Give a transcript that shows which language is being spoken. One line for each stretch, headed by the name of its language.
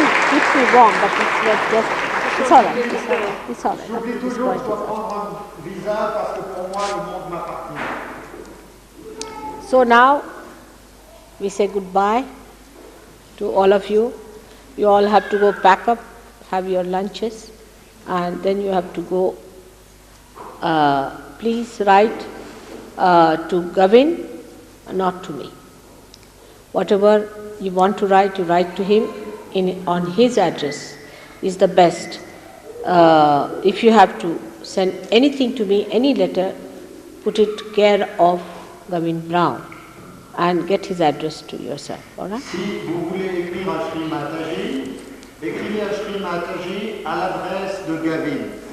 English: Keeps me warm, but it's all right. It's all right.
French: J'oublie toujours que je dois prendre un visa parce que pour moi le monde m'appartient.
English: So now we say goodbye to all of you. You all have to go pack up, have your lunches, and then you have to go, please write to Gavin, not to me. Whatever you want to write, you write to him on his address is the best. If you have to send anything to me, any letter, put it care of Gavin Brown and get his address to yourself. All right?
French: Si vous voulez écrire à Shri Mataji, écrivez à Shri Mataji à l'adresse de Gavin.